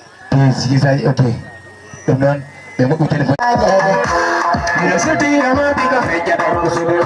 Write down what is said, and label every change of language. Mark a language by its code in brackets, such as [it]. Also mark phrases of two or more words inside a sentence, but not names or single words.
[en] Please, you say, okay. [ff] Ɗum noon, ɓe moƴƴi téléphone. Ina sirti ya ma bi ka fejja da musu.